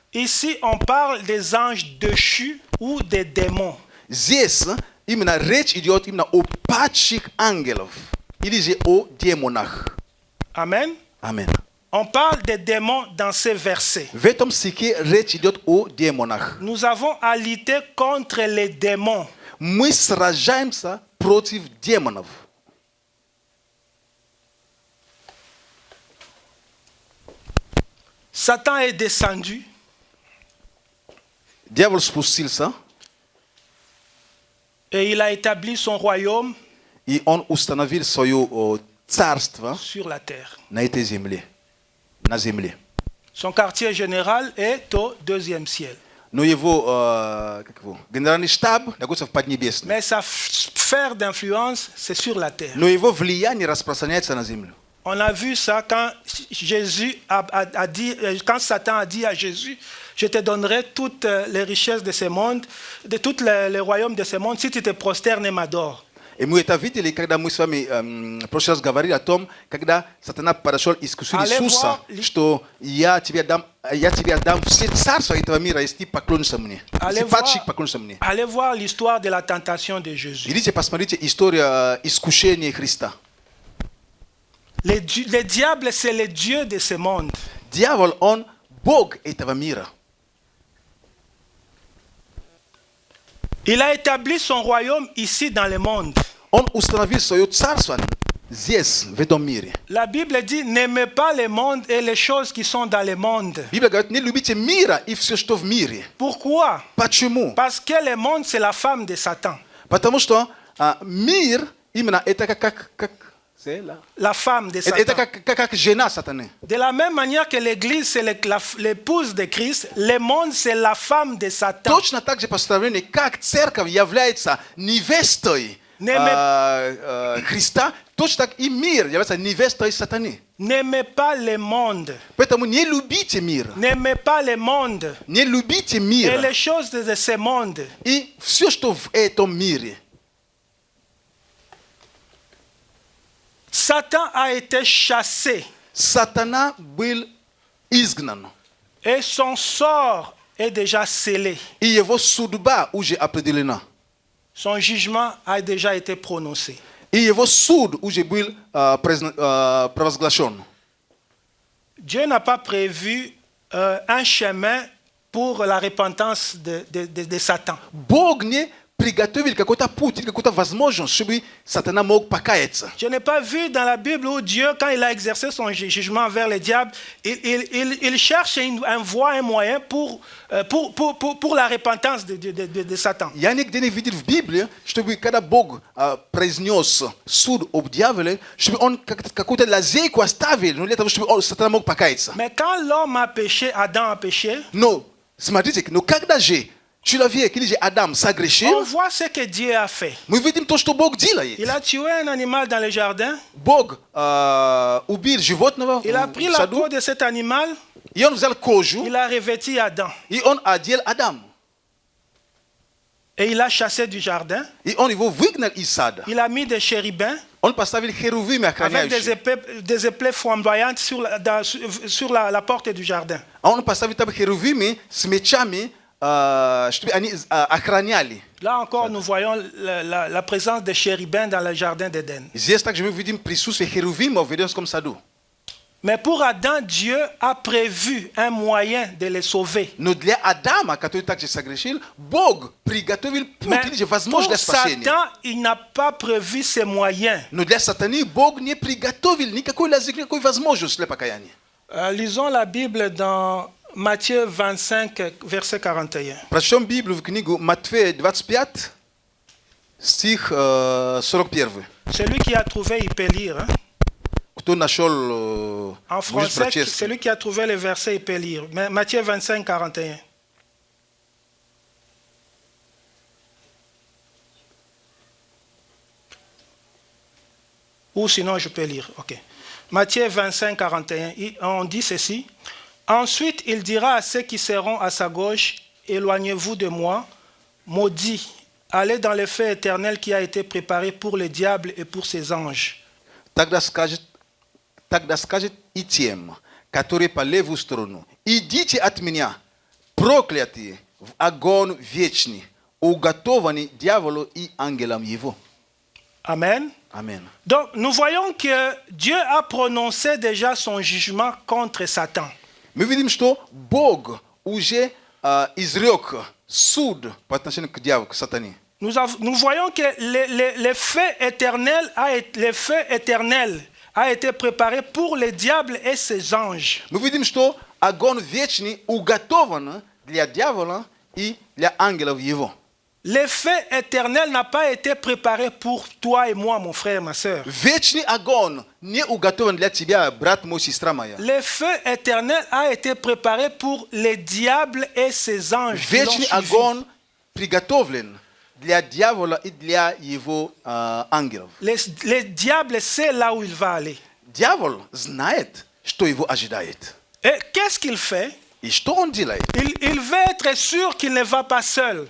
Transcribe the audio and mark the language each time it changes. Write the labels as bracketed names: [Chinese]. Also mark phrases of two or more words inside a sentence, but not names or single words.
[French] Ici, on parle des anges déchus ou des démons. [Russian] Здесь именно речь идет именно о падших ангелов, или же о демонах. [French] Amen. [Russian] Аминь. [French] On parle des démons dans ces versets. [Russian] В этом стихе речь идет о демонах. [French] Nous avons à lutter contre les démons. [Russian] Мы сражаемся против демонов. [French] Satan est descendu [Russian] Дьявол спустился, [French] et il a établi son royaume [Russian] и он установил свое царство [French] sur la terre. [Russian] на этой земле. На земле. [French] Son quartier général est au deuxième ciel. [Russian] Но его генеральный штаб находится в Поднебесной. [French] Mais sa sphère d'influence, c'est sur la terre. [Russian] Но его влияние распространяется на землю. [French] On a vu ça quand Jésus a dit, quand Satan a dit à Jésus, je te donnerai toutes les richesses de ce monde, de tous les royaumes de ce monde, si tu te prosternes et m'adores. [Russian] И мы это видели, когда мы с вами в прошлый раз говорили о том, когда сатана подошел и искусил Иисуса, что я тебе дам все царства этого мира, если ты поклонишься мне. Если падших поклонишься мне. [French] Allez voir l'histoire de la tentation de Jésus. [Russian] Идите, посмотрите историю искушения Христа. [French] Le diable, c'est le Dieu de ce monde. [Russian] Дьявол, он Бог этого мира. [French] Il a établi son royaume ici dans le monde. [Russian] Он установил свое царство здесь, в этом мире. [French] La Bible dit, n'aimez pas le monde et les choses qui sont dans le monde. [Russian] Библия говорит, не любите мира и все, что в мире. [French] Pourquoi? [Russian] Почему? [French] Parce que le monde, c'est la femme de Satan. [Russian] Потому что мир, именно это как [French] C'est là. la femme de Et Satan. kaka gênant Satané. De la même manière que l'Église, c'est l'épouse de Christ, le monde, c'est la femme de Satan. [Russian] Точно так же поставление, как церковь является невестой Христа, точно так и мир является невестой сатаны. [French] N'aimez pas le monde. [Russian] Поэтому не любите мир. [French] N'aimez pas le monde [Russian] Не любите [French] et [Russian] мир. [French] les choses de ce monde. [Russian] И все, что в этом мире. [French] Satan a été chassé [Russian] Сатана был изгнан. [French] et son sort est déjà scellé. [Russian] И его судьба уже определена. [French] Son jugement a déjà été prononcé. [Russian] И его суд уже был провозглашен. [French] Dieu n'a pas prévu un chemin pour la repentance de Satan. [Russian] Бог не приготовил какой-то путь, какую-то возможность, чтобы сатана мог покаяться. [French] Je n'ai pas vu dans la Bible où Dieu, quand il a exercé son jugement vers le diable, il cherche un voie, un moyen pour la repentance de Satan. [Russian] Я нигде не видел в Библии, чтобы когда Бог произнес суд об дьяволе, чтобы он какую-то лазейку оставил, для того, чтобы сатана мог покаяться. [French] Mais quand l'homme a péché, Adam a péché, [Russian] Но, смотрите, но когда же человек или же Адам [French] on [Russian] согрешил, [French] voit ce que Dieu a fait. [Russian] мы видим то, что Бог делает. [French] Il a tué un animal dans le jardin, [Russian] Бог убил животного [French] il a [Russian] в [French] pris la [Russian] саду, [French] peau de cet animal, [Russian] и он взял кожу, [French] il a revêti Adam [Russian] и он одел Адам. [French] et il a chassé du jardin. [Russian] И он его выгнал из сада. [French] Il a mis des chérubins [Russian] Он поставил херувимы [French] avec [Russian] охраняющие. [French] des épées flamboyantes sur la porte du jardin. [Russian] А он поставил там херувимы с мечами, чтобы они охраняли. [French] Là encore, nous voyons la présence des chérubins dans le jardin d'Éden. [Russian] Здесь также мы видим присутствие херувимов в Эдемском саду. [French] Mais pour Adam, Dieu a prévu un moyen de les sauver. [Russian] Но для Адама, который также согрешил, Бог приготовил [French] Mais [Russian] путь или же возможность [French] pour [Russian] для спасения. [French] Satan, il n'a pas prévu ces moyens. [Russian] Но для сатаны Бог не приготовил никакой лазейки, никакой возможности для покаяния. [French] Lisons la Bible dans Matthieu 25, verset 41. [Russian] Прочтем Библию в книгу Матфея 25, стих 41. [French] Celui qui a trouvé, il peut lire. Hein? [Russian] Кто нашел, [French] En [Russian] может [French] français, [Russian] прочесть. [French] celui qui a trouvé le verset, il peut lire. Matthieu 25, 41. Ou sinon, je peux lire. Ok. Matthieu 25, 41. On dit ceci. Ensuite, il dira à ceux qui seront à sa gauche, éloignez-vous de moi, maudits, allez dans le feu éternel qui a été préparé pour le diable et pour ses anges. [Russian] Тогда скажет и тем, которые по левую сторону: идите от меня, проклятые, в огонь вечный, уготованный дьяволу и ангелам его. [French] Amen. Amen. Donc, nous voyons que Dieu a prononcé déjà son jugement contre Satan. [Russian] Мы видим, что Бог уже изрек суд по отношению к дьяволу, к сатане. [French] Nous voyons que le feu éternel a été préparé pour le diable et ses anges. [Russian] Мы видим, что огонь вечный уготован для дьявола и для ангелов его. [French] Le feu éternel n'a pas été préparé pour toi et moi, mon frère, ma soeur. [Russian] Вечный огонь не уготован для тебя, брат мой, сестра моя. [French] Le feu éternel a été préparé pour le diable et ses anges. [Russian] Вечный огонь приготовлен для дьявола и для его ангелов. [French] Le diable sait là où il va aller. [Russian] Дьявол знает, что его ожидает. [French] Et qu'est-ce qu'il fait? [Russian] И что он делает? [French] Il veut être sûr qu'il ne va pas seul.